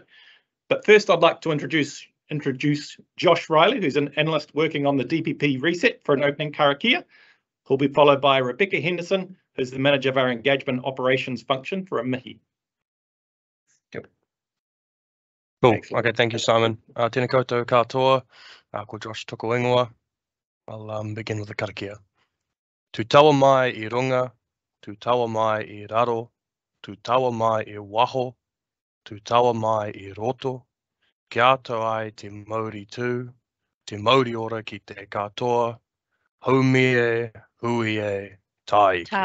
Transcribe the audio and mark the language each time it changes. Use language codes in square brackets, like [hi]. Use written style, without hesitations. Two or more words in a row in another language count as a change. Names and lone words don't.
[en] But first, I'd like to introduce Josh Riley, who's an analyst working on the DPP reset for an opening karakia, who'll be followed by Rebecca Henderson, who's the manager of our engagement operations function for a mihi. Cool. Excellent. Okay, thank you, Simon. [mi] Tēnā koutou katoa, ko Josh toko ingoa. [en] I'll begin with the karakia. [mi] Tu taua mai I runga, tu taua mai I raro, tu taua mai I waho, tu taua mai I roto, kia tau ai te mauri tū, te mauri ora ki te katoa, haumi e, hui e, tai ki.